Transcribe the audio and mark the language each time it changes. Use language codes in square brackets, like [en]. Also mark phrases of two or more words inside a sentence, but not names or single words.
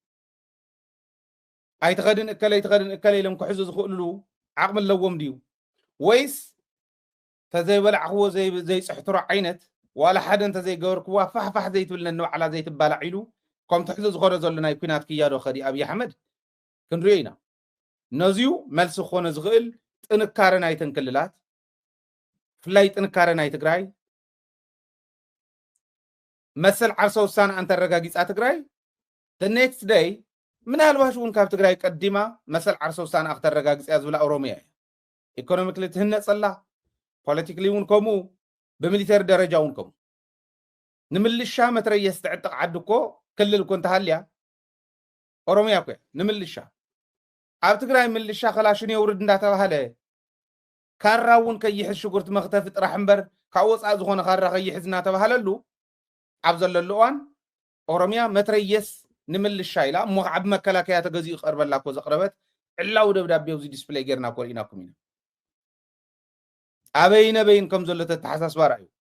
[ti] ኣይትኸድን እከለ ኢሎም ክሕዙ ዝኽእሉ ዓቕሚ ኣለዎም ድዩ ወይስ ተዘይበላዕኽዎ ዘይፅሕትሮ ዓይነት ዋላ ሓደ እንተዘይገበርክዋ ፋሕፋሕ ዘይትብል ነንባዕላ ዘይትባላዕ ኢሉ ከም ትሕዙ ዝኸደ ዘሎ ናይ ኩናት ክያዶ ኸዲ ኣብይ ኣሕመድ ክንሪኦ ኢና ነዚዩ መልሲ ክኾነ ዝኽእል ጥንካረ ናይተን ክልላት ፍላይ ጥንካረ ናይ ትግራይ መሰል ዓርሰ ውሳነ እንተረጋጊፃ ትግራይ [en] the next day [ti] ምናልባሽ እውን ካብ ትግራይ ቀዲማ መሰል ዓርሰ ውሳነ ክተረጋግፅያ ዝብላ ኦሮሚያ እያ ኢኮኖሚክሊ ትህነፀላ ፖለቲካሊ እውን ከምኡ በሚሊተሪ ደረጃ እውን ከምኡ ንምልሻ መትረየስ ትዕጥቕ ዓዲ እኮ ክልል እኮ እንተሃልያ ኦሮሚያ እኮ ንምልሻ ኣብ ትግራይ ምልሻ ከላሽን የውርድ እንዳተባሃለ ካራ እውን ከይሕዝ ሽጉርቲ መኽተፊ ጥራሕ እምበር ካብ ወፃእ ዝኾነ ካራ ከይሕዝ እናተባሃለሉ ኣብ ዘለሉ እዋን ኦሮሚያ መትረየስ ንምልሻ ኢላ እሞ ዓብ መከላከያ ተገዚኡ ቀርበላ እኮ ዘቕረበት ዕላው ደብዳቤ ኣብዚ ዲስፕሌይ ጌርና እኮ ርኢናኩም ኢና ኣበይን ከም ዘሎ ተተሓሳስባ ራእዩ